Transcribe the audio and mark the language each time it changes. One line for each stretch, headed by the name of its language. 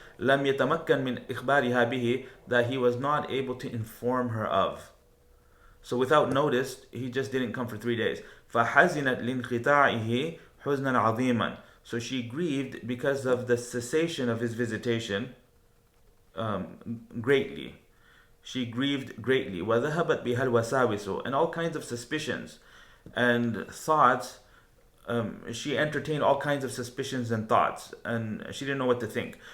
Arabic: لم يتمكن من إخبارها به,
English: that he was not able to inform her of. So without notice, he just didn't come for 3 days.
Arabic: فحزنت لانقطاعه حزنا عظيما.
English: So she grieved because of the cessation of his visitation greatly. She grieved greatly.
Arabic: وذهبت بها الوساوس,
English: and all kinds of suspicions and thoughts. She entertained all kinds of suspicions and thoughts, and she didn't know what to think.